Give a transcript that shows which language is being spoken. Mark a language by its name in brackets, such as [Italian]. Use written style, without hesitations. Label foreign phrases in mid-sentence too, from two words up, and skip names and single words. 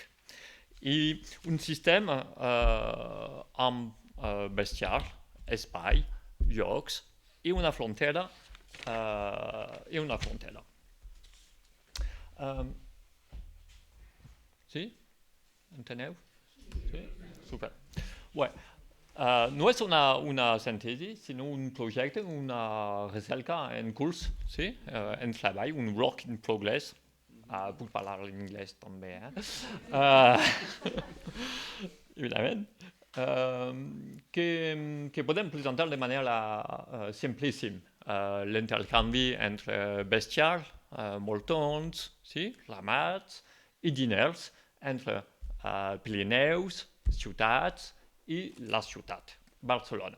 [Catalan] I un sistema amb bestiar, espai, llocs i una frontera Sí? Enteneu? Sí? Super. No és una síntesi, sinó un projecte, una recerca en curs, sí? En treball, un [English] work in progress. [Catalan] Puc parlar en anglès també, evidentment. Que podem presentar de manera simplíssima. L'intercanvi entre bestiar, moltons, ramats i diners entre Pirineus, ciutats i la ciutat, Barcelona.